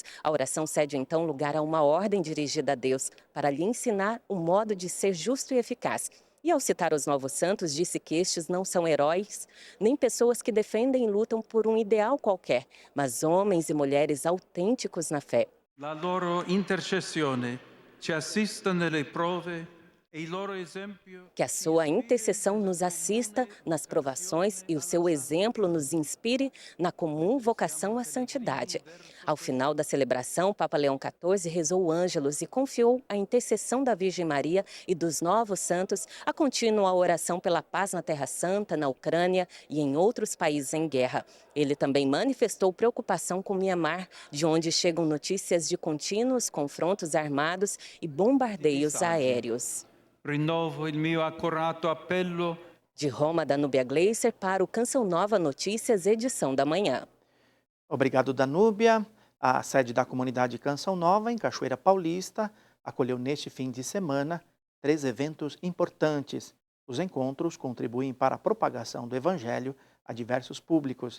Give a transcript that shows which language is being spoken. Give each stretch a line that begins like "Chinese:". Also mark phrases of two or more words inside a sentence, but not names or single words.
Portuguese: A oração cede então lugar a uma ordem dirigida a Deus, para lhe ensinar o modo de ser justo e eficaz. E ao citar os novos santos, disse que estes não são heróis, nem pessoas que defendem e lutam por um ideal qualquer, mas homens e mulheres autênticos na fé.
Italian: La loro intercessione ci assista nelle prove e il loro esempio.
Portuguese: Que a sua intercessão nos assista nas provações e o seu exemplo nos inspire na comum vocação à santidade. Ao final da celebração, o Papa Leão XIV rezou o Ângelus e confiou à intercessão da Virgem Maria e dos novos santos a contínua oração pela paz na Terra Santa, na Ucrânia e em outros países em guerra. Ele também manifestou preocupação com Mianmar, de onde chegam notícias de contínuos confrontos armados e bombardeios aéreos.
Italian: Rinnovo il mio accorato appello.
Portuguese: De Roma, Danúbia Gleiser para o Canção Nova Notícias, edição da manhã. Obrigado, Danúbia. A sede da comunidade Canção Nova, em Cachoeira Paulista, acolheu neste fim de semana 3 eventos importantes. Os encontros contribuem para a propagação do Evangelho a diversos públicos.